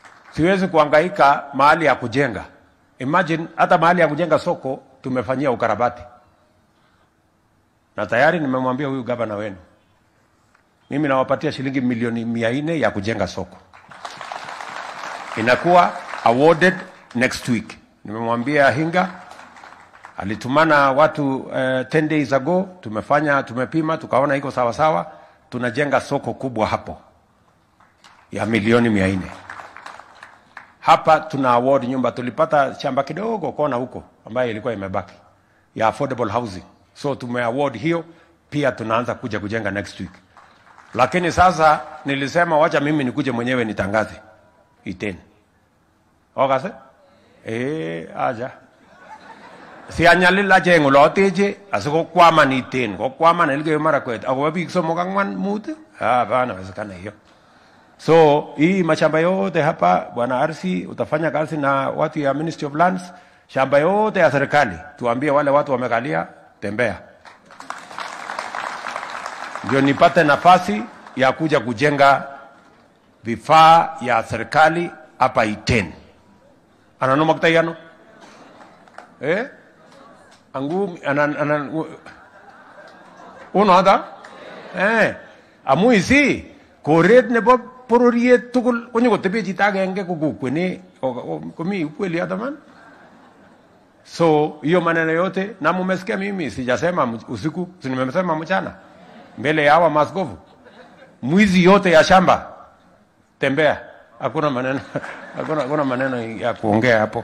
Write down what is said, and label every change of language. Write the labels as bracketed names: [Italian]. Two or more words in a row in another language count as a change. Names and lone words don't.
[Swahili] Siwezi kuhangaika mahali ya kujenga. Imagine hata mahali ya kujenga soko tumefanyia ukarabati. Na tayari nimemwambia huyu gavana wenu, mimi nawapatia shilingi milioni 400 ya kujenga soko. Inakuwa [English] awarded next week. [Swahili] Nimemwambia Hinga, alitumana watu [English] 10 days ago, [Swahili] tumepima, tukaona iko sawa sawa, tunajenga soko kubwa hapo ya milioni 400. Hapa tuna award nyumba, tulipata shamba kidogo kona huko ambayo ilikuwa imebaki ya [English] affordable housing. [Swahili] So tumeaward hiyo, pia tunaanza kuja kujenga [English] next week. [Swahili] Lakini sasa nilisema wacha mimi nikuje mwenyewe nitangaze Iten. [Kalenjin] Okase? Aja. Si anyalila jengo loteje asiko kwama ni Iten, ko kwama na ilge Marakwet. Ako biik somok ang'wan mut? [Swahili] Bana wezekana hiyo. So hii mashamba yote hapa Bwana Arsi utafanya kazi na watu ya Ministry of Lands, shamba yote ya serikali. Tuambie wale watu wamekalia, tembea. Ndio nipate nafasi ya kuja kujenga vifaa ya serikali hapa Iten. [Kalenjin] Ananoma kitayano? Angu uno hata? Amuisi koret nebo pororiet tugul konyo kotepe chito agenge kokukweni komi ukweli hata man. [Swahili] So hiyo maneno yote na mumesikia mimi sijasema usiku, nimesema mchana mbele ya hawa maskofu. Mwizi yote ya shamba tembea, hakuna maneno ya kuongea hapo.